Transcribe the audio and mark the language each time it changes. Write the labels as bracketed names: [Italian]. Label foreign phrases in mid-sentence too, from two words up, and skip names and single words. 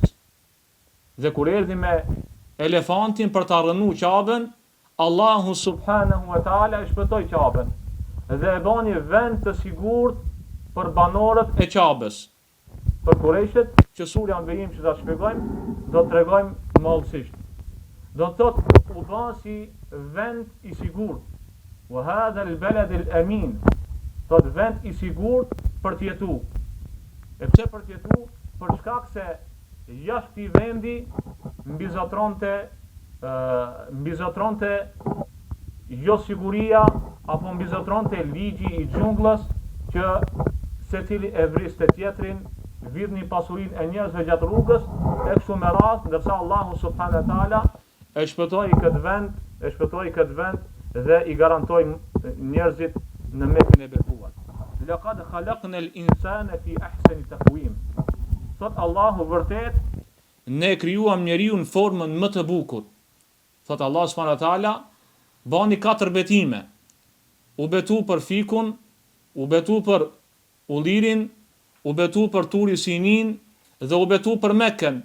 [Albanian] Dhe kur erdhi me elefantin për ta rënë Qabën, Allahu [Arabic] سبحانه وتعالى [Albanian] e shpëtoi Qabën dhe e bani vend të sigurt për banorët e Qabës. Për Kurejshet, që surja në vijim që ta shpjegojmë, do të tregojmë mallësisht. Do të thotë u bë si vend i sigurt. [Arabic] وهذا البلد الأمين. [Albanian] Do të vend i sigurt për të jetuar. E pse për të jetuar? Për shkak se jashtë këtij vendi mbizotronte jo siguria apo mbizotronte ligji i xhungullës që secili e vriste tjetrin, vidhni pasurinë e njerëzve gjatë rrugës, e kështu me radhë, ndërsa Allahu [Arabic] سبحانه وتعالى [Albanian] e shpëtoi këtë vend dhe i garantoi njerëzit në Mekën e bekuar. [Arabic] لقد خلقنا الإنسان في أحسن تقويم. [Albanian] Thot Allahu vërtet ne krijuam njeriu në formën më të bukur. Thot Allahu [Arabic] سبحانه وتعالى, [Albanian] bani 4 betime. U betu për fikun, u betu për ullirin, u betu për Turi Sinin dhe u betu për Mekën.